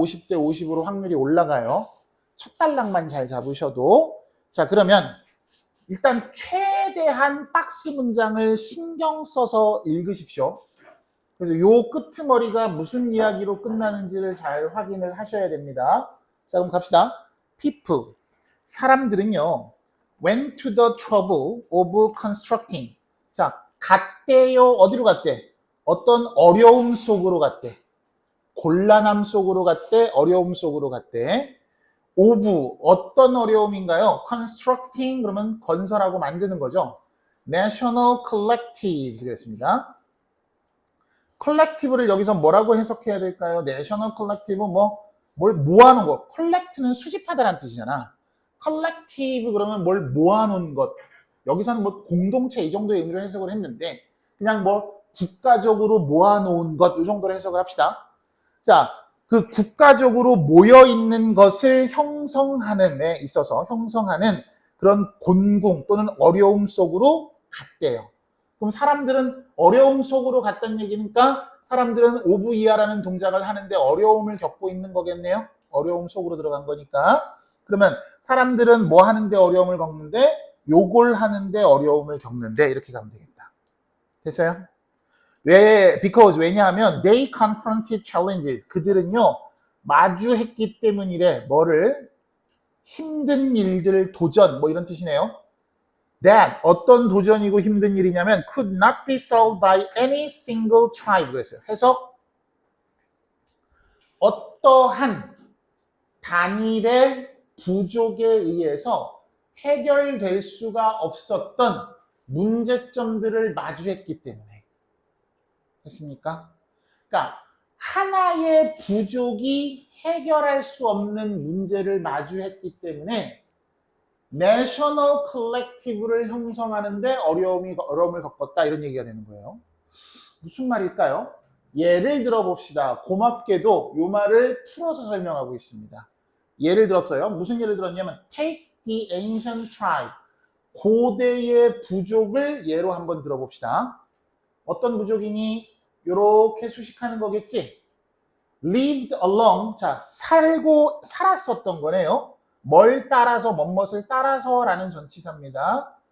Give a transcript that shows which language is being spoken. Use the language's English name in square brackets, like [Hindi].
[Korean] 50대 50으로 확률이 올라가요. 첫 단락만 잘 잡으셔도. 자, 그러면 일단 최대한 박스 문장을 신경 써서 읽으십시오. 그래서 요 끄트머리가 무슨 이야기로 끝나는지를 잘 확인을 하셔야 됩니다. 자, 그럼 갑시다. [English] People, [Korean] 사람들은요, [English] went to the trouble of constructing. [Korean] 자, 갔대요. 어디로 갔대? 어떤 어려움 속으로 갔대. 곤란함 속으로 갔대. 어려움 속으로 갔대. of, 어떤 어려움인가요? constructing, 그러면 건설하고 만드는 거죠. [English] National collectives [Korean] 그랬습니다. collective를 여기서 뭐라고 해석해야 될까요? National collective 뭘 모아놓은 거. collect는 수집하다라는 뜻이잖아. collective 그러면 뭘 모아놓은 것. 여기서는 뭐 공동체 이 정도의 의미로 해석을 했는데 그냥 뭐 국가적으로 모아놓은 것 이 정도로 해석을 합시다. 자, 그 국가적으로 모여있는 것을 형성하는 데 있어서 형성하는 그런 곤궁 또는 어려움 속으로 갔대요. 그럼 사람들은 어려움 속으로 갔다는 얘기니까 사람들은 오브이하라는 동작을 하는데 어려움을 겪고 있는 거겠네요. 어려움 속으로 들어간 거니까. 그러면 사람들은 뭐 하는데 어려움을 겪는데 요걸 하는데 어려움을 겪는데 이렇게 가면 되겠다. 됐어요? [English] because [Korean] 왜냐하면 [English] they confronted challenges. [Korean] 그들은요 마주했기 때문이래. 뭐를? 힘든 일들, 도전 뭐 이런 뜻이네요. [English] that [Korean] 어떤 도전이고 힘든 일이냐면 [English] could not be solved by any single tribe [Korean] 그랬어요. 해석 어떠한 단일의 부족에 의해서 해결될 수가 없었던 문제점들을 마주했기 때문에. 됐습니까? 그러니까 하나의 부족이 해결할 수 없는 문제를 마주했기 때문에 내셔널 컬렉티브를 형성하는데 어려움을 겪었다 이런 얘기가 되는 거예요. 무슨 말일까요? 예를 들어 봅시다. 고맙게도 이 말을 풀어서 설명하고 있습니다. 예를 들었어요. 무슨 예를 들었냐면 [English] take the ancient tribe. [Korean] 고대의 부족을 예로 한번 들어봅시다. 어떤 부족이니? 요렇게 수식하는 거겠지? [English] lived along. [Korean] 자, 살았었던 거네요. 뭘 따라서, 뭐뭇을 따라서 라는 전치사입니다.